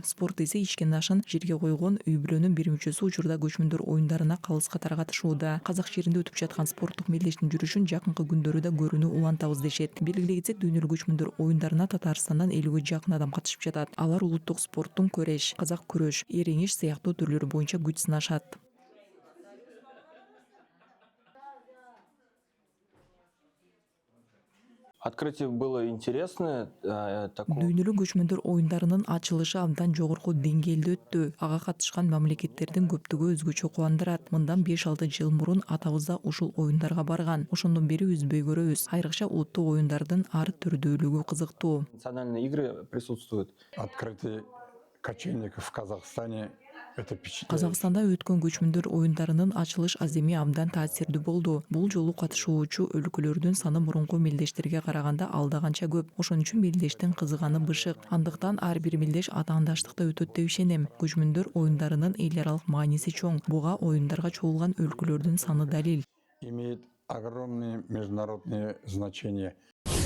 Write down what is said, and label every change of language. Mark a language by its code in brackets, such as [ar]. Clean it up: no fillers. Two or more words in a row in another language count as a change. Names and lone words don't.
[ky] Спорт эсе ичкен ашын жерге койгон үй бүлөнүн бир мүчөсү учурда көчмөндөр оюндарына калыс катары катышууда. Казак жеринде өтүп жаткан спорттук мелдештин жүрүшүн жакынкы күндөрү да көрүүнү улантабыз дешет. Белгилей кетсек, дүйнөлүк көчмөндөр оюндарына Татарстандан 50ге жакын адам катышып жатат. Алар улуттук спорттун көрөш, казак күрөш, эреңиш сыяктуу түрлөрү боюнча күч сынашат. [ru] Открытие было интересное. [ky] Дүйнөлүк көчмөндөр оюндарынын ачылышы абдан жогорку деңгээлде өттү. Ага катышкан мамлекеттердин көптүгү өзгөчө кубандырат. Мындан 5-6 жыл мурун атабыз да ушул оюндарга барган. Ошондон бери үзбөй көрөбүз. Айрыкча улуттук оюндардын ар түрдүүлүгү кызыктуу. [ru] Национальные игры присутствуют. Открытие кочевников в Казахстане — это впечатляет. [ky] Казакстанда өткөн көчмөндөр оюндарынын ачылыш аземи абдан таасирдүү болду. Бул жолу катышуучу өлкөлөрдүн саны мурунку мелдештерге караганда алда канча көп. Ошон үчүн мелдештин кызыганы бышык. Андыктан ар бир мелдеш атаандаштыкта өтөт деп ишенем. Көчмөндөр оюндарынын эл аралык мааниси чоң. Буга оюндарга чогулган өлкөлөрдүн саны далил. [ru] Имеет огромное международное значение.